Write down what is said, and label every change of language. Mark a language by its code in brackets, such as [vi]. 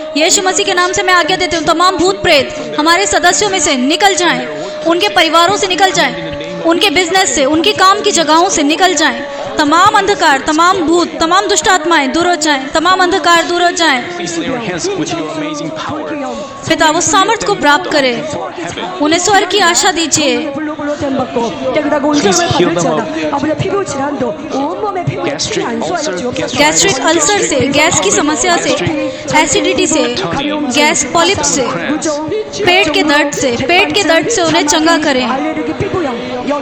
[hi] यीशु मसीह के नाम से मैं आज्ञा देती हूँ, तमाम भूत प्रेत हमारे सदस्यों में से निकल जाएं, उनके परिवारों से निकल जाएं, उनके बिजनेस से, उनके काम की जगहों से निकल जाएं। तमाम अंधकार, तमाम भूत, तमाम दुष्ट आत्माएं दूर हो जाएं, तमाम अंधकार दूर हो जाएं। [en] Please lay your hands with your amazing power. [hi] पिता वो सामर्थ को प्राप्त करे, उन्हें स्वर्ग की आशा दीजिए। गैस्ट्रिक अल्सर से, गैस की समस्या से, एसिडिटी से, गैस पॉलिप से, पेट के दर्द से उन्हें चंगा करें।